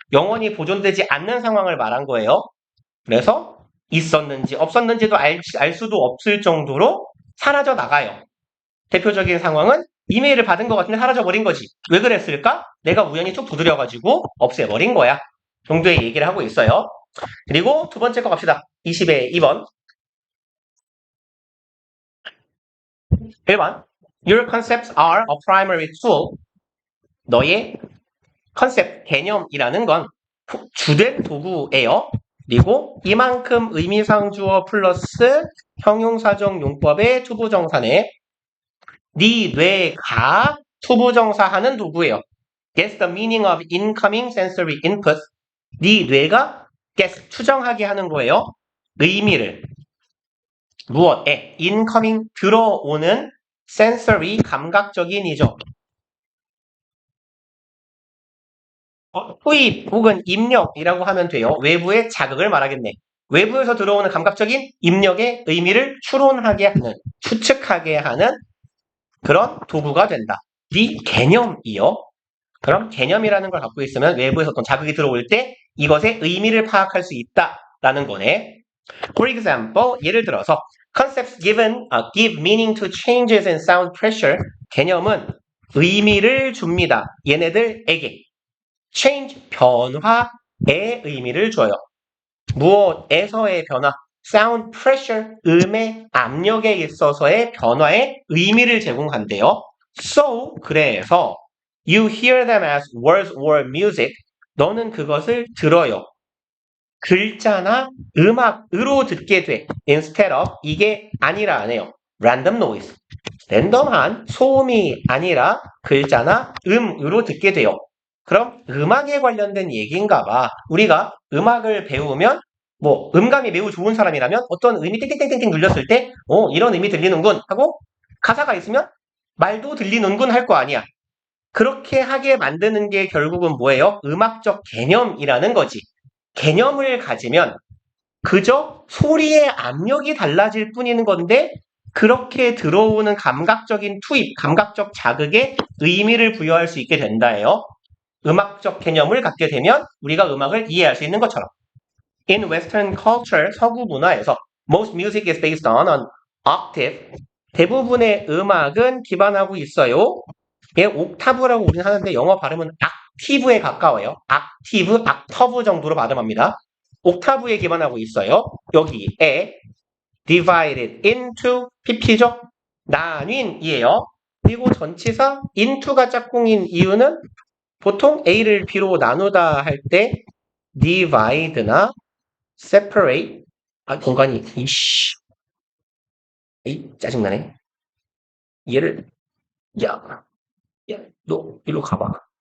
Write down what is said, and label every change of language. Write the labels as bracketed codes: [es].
[ko] 영원히 보존되지 않는 상황을 말한 거예요. 그래서 있었는지 없었는지도 알 수도 없을 정도로 사라져 나가요. 대표적인 상황은 이메일을 받은 것 같은데 사라져버린 거지. 왜 그랬을까? 내가 우연히 툭 두드려가지고 없애버린 거야. 정도의 얘기를 하고 있어요. 그리고 두 번째 거 갑시다. 20의 2번. 1번. [en] Your concepts are a primary tool. [ko] 너의 컨셉, 개념이라는 건 주된 도구예요. 그리고 이만큼 의미상주어 플러스 형용사적 용법의 투부정사네. 네 뇌가 투부정사하는 도구예요. [en] Guess the meaning of incoming sensory input. [ko] 네 뇌가 guess, 추정하게 하는 거예요. 의미를. 무엇에? incoming, 들어오는 sensory, 감각적인이죠. 투입 혹은 입력이라고 하면 돼요. 외부의 자극을 말하겠네. 외부에서 들어오는 감각적인 입력의 의미를 추론하게 하는, 추측하게 하는 그런 도구가 된다. 네 개념이요. 그럼 개념이라는 걸 갖고 있으면 외부에서 어떤 자극이 들어올 때 이것의 의미를 파악할 수 있다라는 거네. [en] For example, [ko] 예를 들어서 [en] concepts give meaning to changes in sound pressure. [ko] 개념은 의미를 줍니다. 얘네들에게. change, 변화의 의미를 줘요. 무엇에서의 변화? sound pressure, 음의 압력에 있어서의 변화의 의미를 제공한대요. [en] So, [ko] 그래서 [en] you hear them as words or music. [ko] 너는 그것을 들어요. 글자나 음악으로 듣게 돼. [en] instead of, [ko] 이게 아니라 안 해요. [en] random noise. [ko] 랜덤한 소음이 아니라 글자나 음으로 듣게 돼요. 그럼 음악에 관련된 얘기인가 봐. 우리가 음악을 배우면 뭐 음감이 매우 좋은 사람이라면 어떤 음이 땡땡땡땡 눌렸을 때 이런 음이 들리는군 하고 가사가 있으면 말도 들리는군 할 거 아니야. 그렇게 하게 만드는 게 결국은 뭐예요? 음악적 개념이라는 거지. 개념을 가지면 그저 소리의 압력이 달라질 뿐인 건데 그렇게 들어오는 감각적인 투입, 감각적 자극에 의미를 부여할 수 있게 된다예요. 음악적 개념을 갖게 되면 우리가 음악을 이해할 수 있는 것처럼. [en] In Western culture, [ko] 서구 문화에서 [en] most music is based on an octave. [ko] 대부분의 음악은 기반하고 있어요. 얘 옥타브라고 우리는 하는데 영어 발음은 악티브에 가까워요. 악티브, 악터브 정도로 발음합니다. 옥타브에 기반하고 있어요. 여기에 [en] divided into, [ko] pp죠? 나뉜이에요. 그리고 전치사 into가 짝꿍인 이유는 보통 A를 B로 나누다 할 때 divide나 separate, 공간이 에이 짜증나네. 얘를 야, 너 일로 가봐.